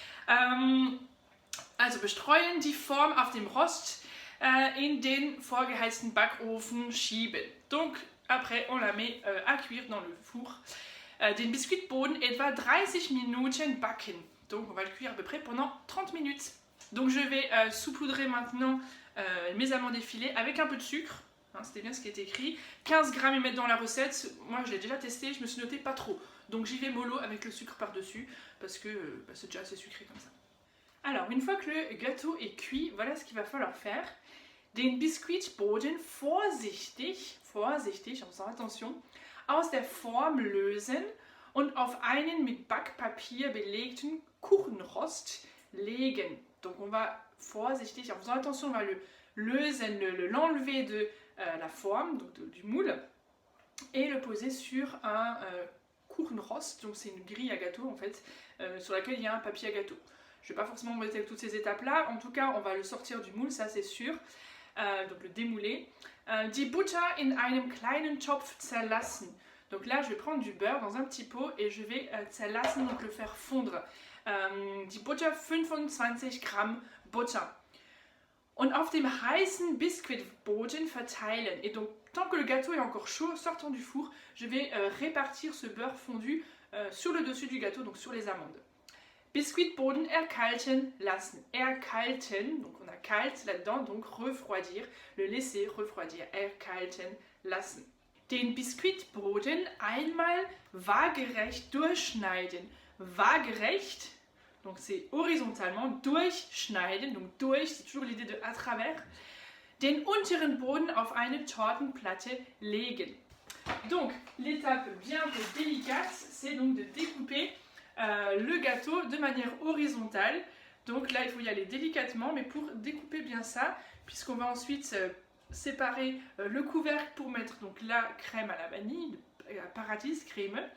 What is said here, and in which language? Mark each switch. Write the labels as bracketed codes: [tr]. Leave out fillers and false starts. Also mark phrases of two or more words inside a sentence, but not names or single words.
[de] Also bestreuen die Form auf dem Rost in den vorgeheizten Backofen schieben. [fr] Donc après on la met à cuire dans le four. [de] Den Biskuitboden etwa 30 Minuten backen. [fr] Donc on va le cuire à peu près pendant 30 minutes. Donc je vais saupoudrer maintenant mes amandes effilées avec un peu de sucre. Hein, c'était bien ce qui est écrit. 15 grammes et mettre dans la recette. Moi je l'ai déjà testé, je me suis noté pas trop. Donc j'y vais mollo avec le sucre par-dessus parce que c'est déjà assez sucré comme ça. Alors, une fois que le gâteau est cuit, voilà ce qu'il va falloir faire. [de] Den Biskuitboden vorsichtig, also attention, aus der Form lösen und auf einen mit Backpapier belegten Kuchenrost legen. [fr] Donc on va vorsichtig, en faisant attention, on va le lösen, l'enlever de la forme, donc du moule, et le poser sur un Kuchenrost, donc c'est une grille à gâteau en fait, sur laquelle il y a un papier à gâteau. Je ne vais pas forcément vous mettre toutes ces étapes-là. En tout cas, on va le sortir du moule, ça c'est sûr. Donc le démouler. [de] Die Butter in einem kleinen Topf zerlassen. [fr] Donc là, je vais prendre du beurre dans un petit pot et je vais zerlassen, donc le faire fondre. [de] Die Butter 25 Gramm Butter. Und auf dem heißen Biskuitboden verteilen. [fr] Et donc, tant que le gâteau est encore chaud, sortant du four, je vais répartir ce beurre fondu sur le dessus du gâteau, donc sur les amandes. [de] Biskuitboden erkalten lassen. Erkalten, [fr] donc on a kalt là-dedans, donc refroidir, le laisser refroidir. [de] Erkalten lassen. Den Biskuitboden einmal waagerecht durchschneiden. Waagerecht, [fr] donc c'est horizontalement, durchschneiden, donc durch, c'est toujours l'idée de à travers. [de] Den unteren Boden auf eine Tortenplatte legen. [fr] Donc l'étape bien peu délicate, c'est donc de découper le gâteau de manière horizontale. Donc là il faut y aller délicatement, mais pour découper bien ça, puisqu'on va ensuite séparer le couvercle pour mettre donc la crème à la vanille, Paradiescreme.